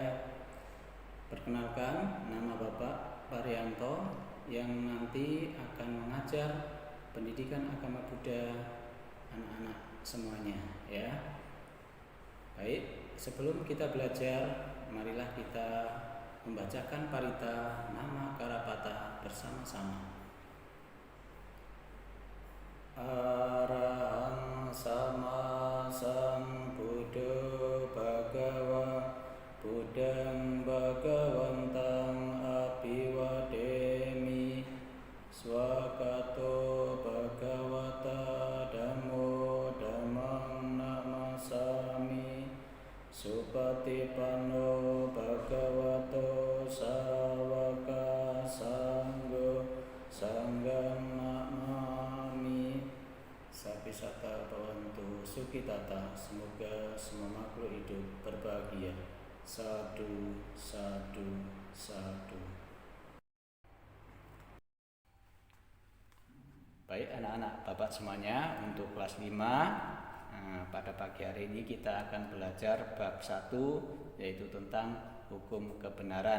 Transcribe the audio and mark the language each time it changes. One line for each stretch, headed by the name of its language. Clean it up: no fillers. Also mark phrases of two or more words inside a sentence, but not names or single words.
Indonesian: Perkenalkan, nama Bapak Parianto yang nanti akan mengajar pendidikan agama Buddha anak-anak semuanya ya. Baik, sebelum kita belajar, marilah kita membacakan parita nama Karapata bersama-sama.
Pali: Arahang sama sambuddho bhagava Buddhang bhagavantang abhiwademi swakato bhagavata dhammo dhammang namasami supatipanno bhagavato sawaka sanggo sanggam Sapisata Bawantu Sukitata.
Indonesian: Semoga semua makhluk hidup berbahagia.
Pali: Sadu, sadu, sadu.
Indonesian: Baik anak-anak Bapak semuanya, untuk kelas 5 pada pagi hari ini kita akan belajar bab 1, yaitu tentang hukum kebenaran.